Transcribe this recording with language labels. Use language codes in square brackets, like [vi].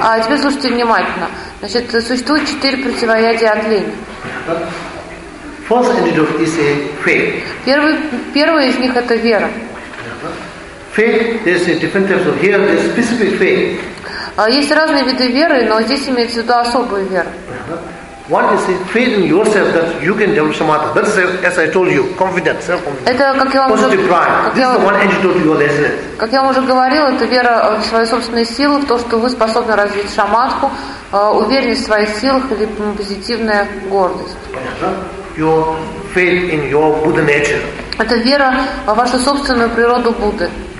[ru] А теперь слушайте внимательно. Значит, существует четыре противоядия от лени. [en] First antidote is a faith. [ru] Первый из них это вера. [en] Faith, there's a different types of here, there's specific faith. [ru] Есть разные виды веры, но здесь имеется в виду особая вера. [en] One is faith in yourself that you can develop samatha. That is, as I told you, confidence, self-confidence. Positive pride. This is the one antidote to your laziness. [ru] Как я вам уже говорил, это вера в свои собственные силы, в то, что вы способны развить шаматху, уверенность в своих силах или позитивная гордость. [en] Your faith in your Buddha nature. [ru] Это вера в вашу собственную природу Будды.